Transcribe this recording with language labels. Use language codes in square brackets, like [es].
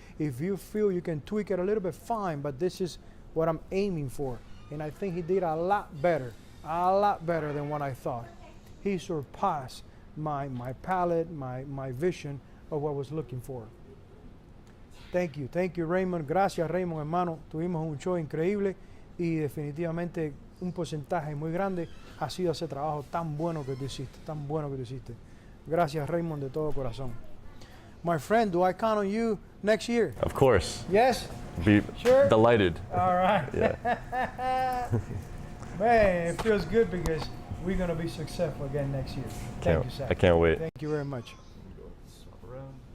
[en] If you feel you can tweak it a little bit, fine, but this is what I'm aiming for. And I think he did a lot better than what I thought. He surpassed my palate, my vision of what I was looking for. Thank you Raymond. [es] Gracias Raymond, hermano. Tuvimos un show increíble y definitivamente un porcentaje muy grande ha sido ese trabajo tan bueno que tú hiciste, Gracias Raymond de todo corazón. [en] My friend, do I count on you next year? Of course. Yes? Be Sure? delighted. All right. Yeah. Man, it feels good because we're going to be successful again next year. Thank you, sir. I can't wait. Thank you very much. Swap around.